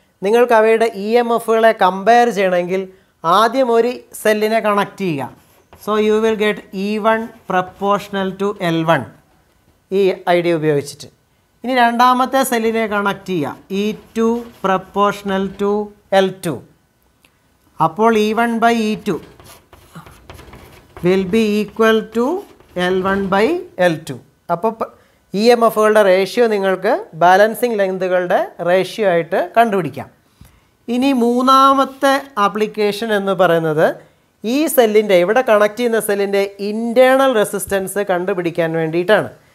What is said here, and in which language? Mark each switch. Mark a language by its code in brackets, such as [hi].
[ml] നിങ്ങൾക്ക് അവയുടെ EMFകളെ കമ്പയർ ചെയ്യണമെങ്കിൽ ആദ്യം ഒരു സെല്ലിനെ കണക്ട് ചെയ്യുക. [en] so you will get E1 proportional to L1 [ml] ഈ ഐഡിയ ഉപയോഗിച്ചിട്ട്. ഇനി രണ്ടാമത്തെ സെല്ലിനെ കണക്ട് ചെയ്യുക, [en] E2 proportional to L2. അപ്പോൾ E1 by E2 will be equal to L1 by L2. [ml] അപ്പോൾ EMFകളുടെ റേഷ്യോ നിങ്ങൾക്ക് ബാലൻസിങ് ലെങ്തുകളുടെ റേഷ്യോ ആയിട്ട് കണ്ടുപിടിക്കാം. ഇനി മൂന്നാമത്തെ ആപ്ലിക്കേഷൻ എന്ന് പറയുന്നത് ഈ സെല്ലിൻ്റെ, ഇവിടെ കണക്ട് ചെയ്യുന്ന സെല്ലിൻ്റെ ഇൻറ്റേർണൽ റെസിസ്റ്റൻസ് കണ്ടുപിടിക്കാൻ വേണ്ടിയിട്ടാണ്.